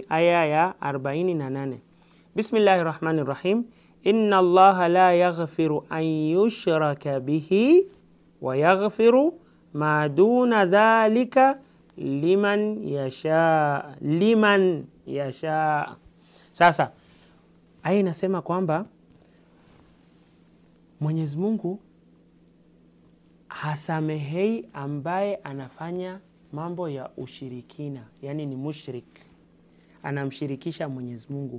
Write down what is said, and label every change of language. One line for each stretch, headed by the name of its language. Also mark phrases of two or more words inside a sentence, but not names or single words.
Swahili: Aya ya 48.
Arabic: بسم الله الرحمن الرحيم إن الله لا يغفر أن يشرك به ويغفر ما دون ذلك لمن يشاء.
Swahili: Sasa aya inasema kwamba Mwenyezi Mungu hasamehei ambaye anafanya mambo ya ushirikina, yani ni mushrik, anamshirikisha Mwenyezi Mungu.